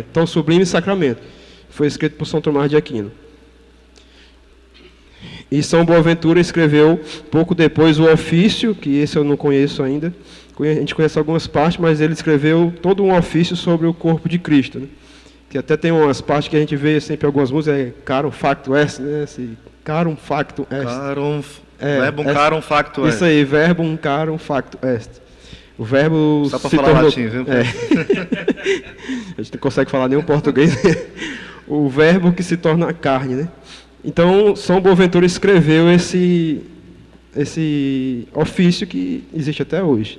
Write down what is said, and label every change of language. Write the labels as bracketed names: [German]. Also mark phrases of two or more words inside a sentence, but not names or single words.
[Portuguese] Tão sublime sacramento. Foi escrito por São Tomás de Aquino. E São Boaventura escreveu, pouco depois, o ofício, que esse eu não conheço ainda. A gente conhece algumas partes, mas ele escreveu todo um ofício sobre o corpo de Cristo, né? Que até tem umas partes que a gente vê sempre algumas músicas, [Latin] carum facto est, né? Carum facto est. Verbum carum facto est. [Portuguese] Isso aí, [Latin] verbum carum facto est. [Portuguese] O verbo só para falar latim, viu? A gente não consegue falar nenhum português. O verbo que se torna carne, né? Então, São Boaventura escreveu esse ofício que existe até hoje.